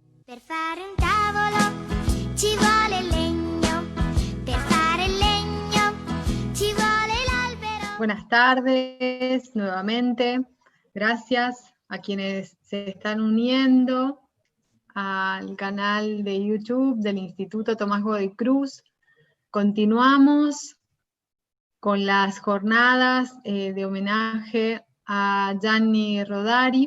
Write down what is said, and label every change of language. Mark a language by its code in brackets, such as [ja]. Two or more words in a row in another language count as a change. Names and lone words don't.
[it] Per fare un tavolo ci vuole il legno, per fare il legno ci vuole l'albero. [es] Buenas tardes nuevamente. Gracias a quienes se están uniendo al canal de YouTube del Instituto Tomás Godoy Cruz. Continuamos con las jornadas de homenaje a Gianni Rodari.